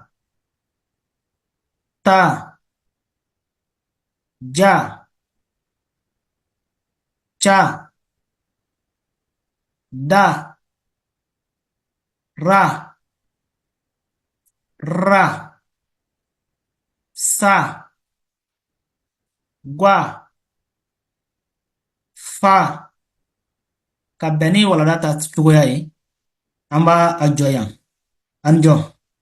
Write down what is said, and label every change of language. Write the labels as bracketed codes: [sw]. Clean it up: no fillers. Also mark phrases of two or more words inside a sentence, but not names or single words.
[bm] ta, ja, cha, da, ra, ra, sa, gua, fa. Ka bɛn ni walanda ta cogoya ye, an b'a a jɔ yan. An jɔ.